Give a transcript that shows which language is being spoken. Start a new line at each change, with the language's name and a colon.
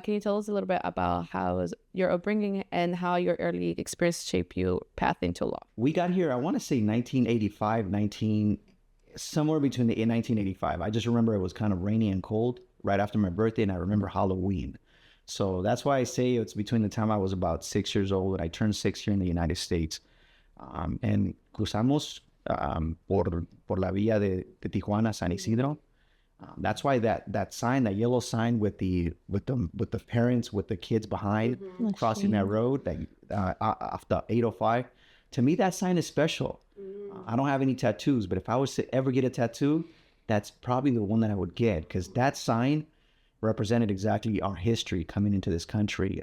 English: Can you tell us a little bit about how your upbringing and how your early experience shaped your path into law? We got here, I want to say 1985, somewhere between the 1985. I just remember it was kind of rainy and cold right after my birthday, and I remember Halloween. So that's why I say it's between the time I was about 6 years old and I turned 6 here in the United States. And
Spanish: cruzamos por la vía de Tijuana, San Isidro.
English: That's why that sign, that yellow sign with the parents, with the kids behind crossing that road, after 805, to me that sign is special. I don't have any tattoos, but if I was to ever get a tattoo, that's probably the one that I would get, because that sign represented exactly our history coming into this country.